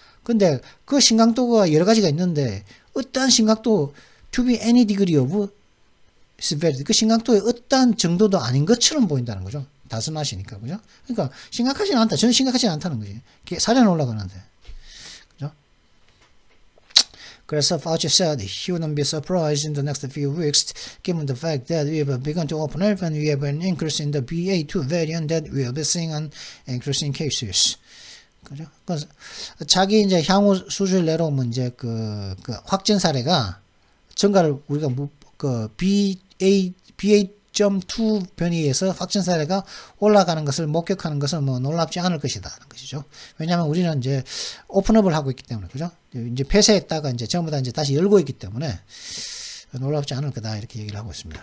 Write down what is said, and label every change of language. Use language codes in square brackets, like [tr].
[ko] 근데 그 심각도가 여러 가지가 있는데 어떠한 심각도 [en] to be any degree of severity [ko] 그 심각도의 어떠한 정도도 아닌 것처럼 보인다는 거죠. 다스나시니까 그죠? 그러니까 심각하지는 않다. 저는 심각하지 않다는 거지. 사례는 올라가는데 그죠? [en] 그래서 Fauci said he wouldn't be surprised in the next few weeks given the fact that we have begun to open up and we have an increase in the BA2 variant that we will be seeing an increase in cases. [ko] 그죠? 그래서 자기 이제 향후 수주를 내려오면 이제 그 확진 사례가 우리가 BA.2 변이에서 확진 사례가 올라가는 것을 목격하는 것은 놀랍지 않을 것이다 하는 것이죠. 왜냐하면 우리는 이제 오픈업을 하고 있기 때문에 그죠? 이제 폐쇄했다가 이제 전부 다 이제 다시 열고 있기 때문에 놀랍지 않을 거다 이렇게 얘기를 하고 있습니다.